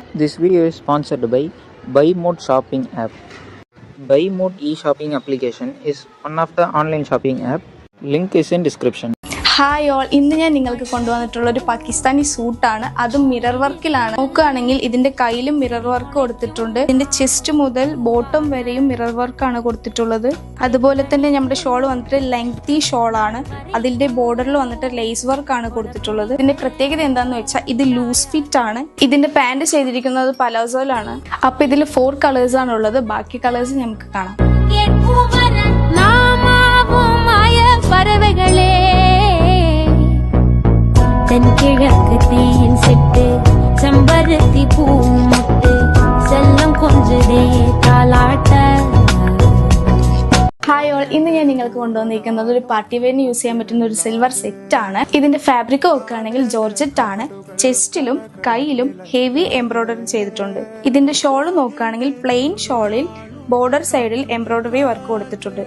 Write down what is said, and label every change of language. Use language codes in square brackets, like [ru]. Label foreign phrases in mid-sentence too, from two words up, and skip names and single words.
[en] This video is sponsored by BuyMode shopping app. BuyMode e-shopping application is one of the online shopping app. Link is in description. hi all, [ml] ഇന്ന് ഞാൻ നിങ്ങൾക്ക് കൊണ്ടുവന്നിട്ടുള്ള ഒരു [en] Pakistani suit. [ml] അതും [en] mirror work. [ml] നോക്കുകയാണെങ്കിൽ ഇതിന്റെ കയ്യിലും [en] mirror work [ml] കൊടുത്തിട്ടുണ്ട്. ഇതിന്റെ ചെസ്റ്റ് മുതൽ ബോട്ടം വരെയും മിറർ വർക്കാണ് കൊടുത്തിട്ടുള്ളത്. അതുപോലെ തന്നെ നമ്മുടെ ഷോൾ വന്നിട്ട് [en] lengthy shawl. [ml] അതിന്റെ ബോർഡറിൽ വന്നിട്ട് [en] lace work [ml] കൊടുത്തിട്ടുള്ളത്. ഇതിന്റെ പ്രത്യേകത എന്താണെന്ന് വെച്ചാൽ ഇത് [en] loose fit [ml] ആണ്. ഇതിന്റെ പാന്റ് ചെയ്തിരിക്കുന്നത് പലാസോയിലാണ്. അപ്പൊ ഇതിൽ 4 കളേഴ്സ് ആണ് ഉള്ളത്. ബാക്കി കളേഴ്സ് നമുക്ക് കാണാം. [ta] தென்கிழக்கு தேன் செட்டு செம்பருத்தி பூ முட்டு செல்லம் கொஞ்சதே தாலாட்ட. [en] hi all, [ml] ഇന്ന് ഞാൻ നിങ്ങൾക്ക് കൊണ്ടുവന്നിരിക്കുന്നത് ഒരു [en] party wear [ml] യൂസ് ചെയ്യാൻ പറ്റുന്ന ഒരു [en] silver set [ml] ആണ്. ഇതിന്റെ ഫാബ്രിക് നോക്കുകയാണെങ്കിൽ ജോർജറ്റ് ആണ്. ചെസ്റ്റിലും കൈയിലും [en] heavy embroidery [ml] ചെയ്തിട്ടുണ്ട്. ഇതിന്റെ ഷോൾ നോക്കുകയാണെങ്കിൽ [en] plain shawl border side embroidery work [ml] കൊടുത്തിട്ടുണ്ട്.